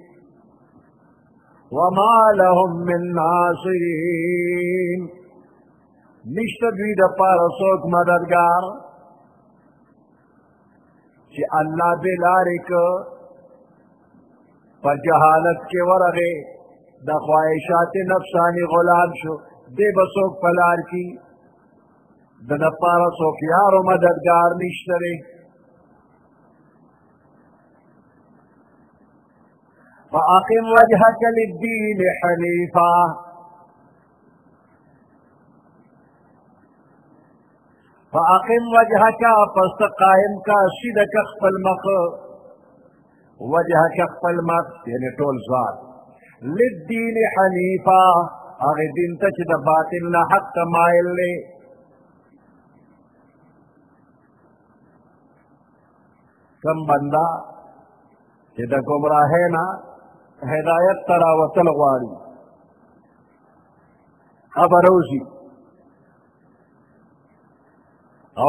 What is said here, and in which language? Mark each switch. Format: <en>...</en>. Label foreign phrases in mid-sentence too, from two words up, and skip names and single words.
<ar>وما لهم من ناصرین</ar> <ps>نشته دوی دپاره څوک مددګار چې الله به لارې که په جهالت کې ورغې د خواهشات نفسانی غلام شو دی به څوک په لار کې د دپاره څوک یار و مددګار نشته دی</ps> <ar>فاقم وجهك للدين حنيفا فاقم وجهك</ar> <ps>فاستقائم کا سیدک خپل مخ وجهك خپل مخ یعنی ټول ذات</ps> <ar>للدين حنيفا</ar> <ps>هغه دین ته چې د باطل نه حق ته مایل دی کم بندا چې د ګمراهۍ نه هدایت ته راوتل غواړي هغه روزي او</ps>